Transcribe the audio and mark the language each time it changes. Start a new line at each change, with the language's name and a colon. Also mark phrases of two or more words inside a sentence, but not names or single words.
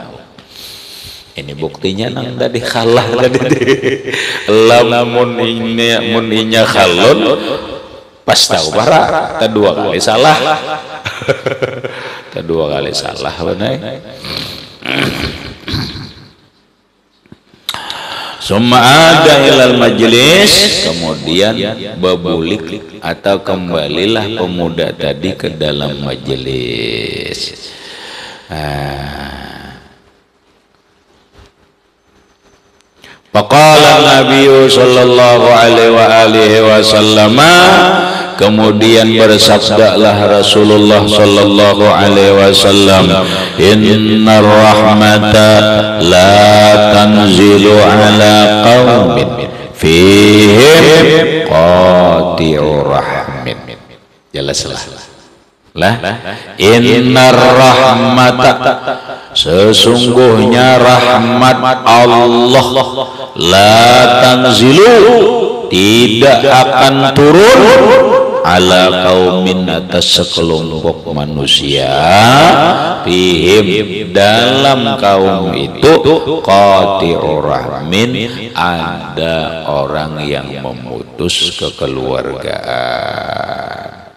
Banjar: Ini buktinya nang tadi kalah tadi lamun inya khalon fastaghfara kedua kali salah benar.
Arabic: ثم عاد إلى المجلس,
Banjar: kemudian babulik atau kembalilah pemuda tadi ke dalam majelis.
Arabic: فقال النبي صلى الله عليه وسلم,
Banjar: kemudian bersabdalah Rasulullah
Arabic: صلى الله عليه وسلم, إن الرحمة لا تنزل على قوم فيهم قاطع رحم.
Banjar: Jelaslah lah,
Arabic: إن الرحمة,
Banjar: sesungguhnya rahmat Allah,
Arabic: لا تنزل,
Banjar: tidak akan turun,
Arabic: على قوم,
Banjar: atas sekelompok manusia, fihim, dalam kaum itu,
Arabic: قاطع رحم,
Banjar: ada orang yang memutus kekeluargaan.